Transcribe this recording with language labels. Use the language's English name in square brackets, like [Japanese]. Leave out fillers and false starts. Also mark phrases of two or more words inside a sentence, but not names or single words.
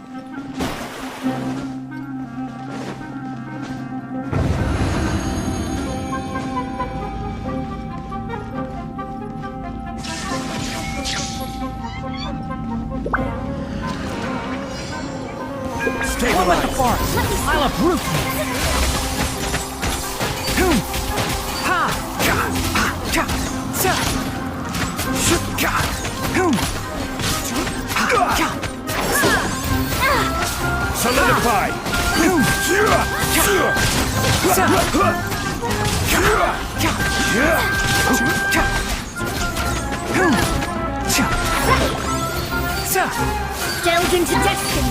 [English] Stabilize the forest. I'll uproot you. Hoom. Ha. Ga. Ha. Ga. Sa. Shoot. Ga. Hoom. Ha. Ga. Solidify! Delve into destiny!